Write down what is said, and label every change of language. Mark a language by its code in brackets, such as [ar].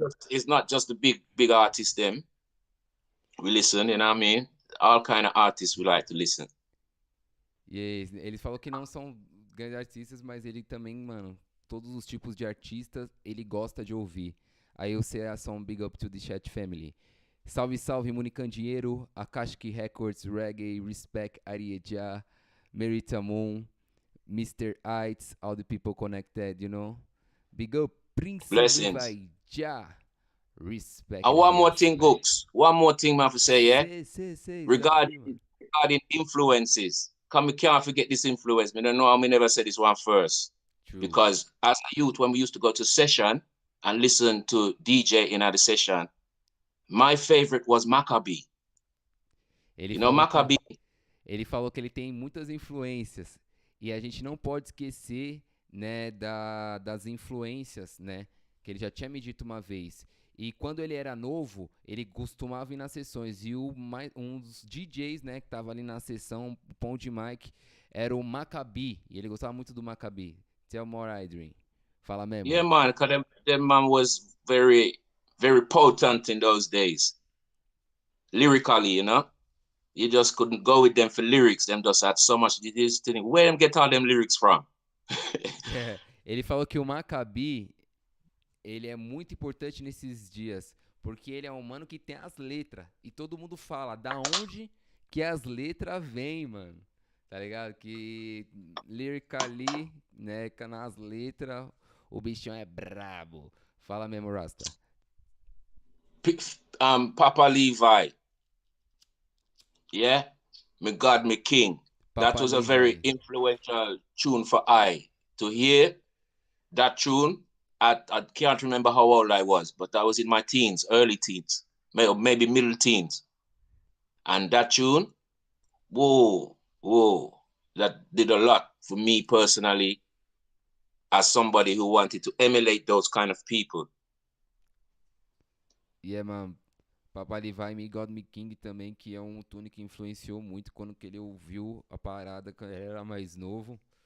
[en] It's not just the big artists them. We listen, you know what I mean? All kind of artists we like to listen. [pt] Yes, ele falou que não são grandes artistas, mas ele também, mano, todos os tipos de artistas ele gosta de ouvir. Aí eu sei a som [en] Big Up to the Chat Family. [pt] Salve, Municandeiro, Akashki Records, Reggae, Respect, Arieja, Merita Moon, Mr. [en] Ites, all the people connected, you know. Big Up, Prince Liv I Jah. Respect. And one more thing, Guux. One more thing, man, to say, yeah? Say, regarding influences. We can't forget this influence. I don't know how we never said this one first. True. Because as a youth, when we used to go to session and listen to DJ in the session, my favorite was Maccabee. Maccabee? [pt] Ele falou que ele tem muitas influências. E a gente não pode esquecer, né, das influências, né? Que ele já tinha me dito uma vez. E quando ele era novo, ele costumava ir nas sessões. E um dos DJs, né, que tava ali na sessão, o pão de mic, era o Maccabee. E ele gostava muito do Maccabee. [en] Tell more, Adrian. [pt] Fala mesmo. [en] Yeah, man, because that man was very, very potent in those days. Lyrically, you know? You just couldn't go with them for lyrics. Them just had so much. Where them get all them lyrics from? [pt] Ele falou que o Maccabee, ele é muito importante nesses dias, porque ele é um mano que tem as letras, e todo mundo fala, da onde que as letras vêm, mano, tá ligado? Que lyrically, né, nas letras, o bichão é brabo. Fala mesmo, Rasta. [en] Papa Levi. Yeah? Me God, me King. Papa that was a Levi. very influential tune for I. To hear that tune, I can't remember how old I was, but I was in my teens, early teens, maybe middle teens. And that tune, whoa, that did a lot for me personally as somebody who wanted to emulate those kind of people. Yeah, mano. [pt] Papa Levi Me God Me King também, que é um tune que influenciou muito quando que ele ouviu a parada quando ele era mais novo.